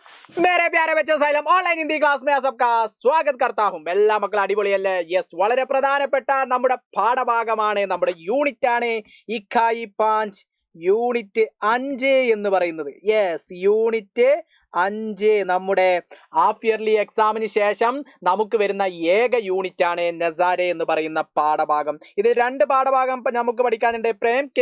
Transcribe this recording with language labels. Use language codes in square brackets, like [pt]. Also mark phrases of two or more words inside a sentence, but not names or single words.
[hi] मेरे प्यारे बच्चों साइलम [en] online Hindi class [hi] में सबका स्वागत करता हूं [ml] എല്ലാ മക്കളും അടിപൊളിയല്ലേ യെസ് വളരെ പ്രധാനപ്പെട്ട നമ്മുടെ പാഠഭാഗമാണ് നമ്മുടെ യൂണിറ്റ് ആണ് ഇക്കായി 5 യൂണിറ്റ് 5 എന്ന് പറയുന്നത് യെസ് യൂണിറ്റ് 5 നമ്മുടെ [en] half yearly exam [ml] ശേഷം നമുക്ക് വരുന്ന ഏക യൂണിറ്റ് ആണ് നസാരെ എന്ന് പറയുന്ന പാഠഭാഗം ഇത് രണ്ട് പാഠഭാഗം നമുക്ക് പഠിക്കാനുണ്ട് [hi] प्रेम के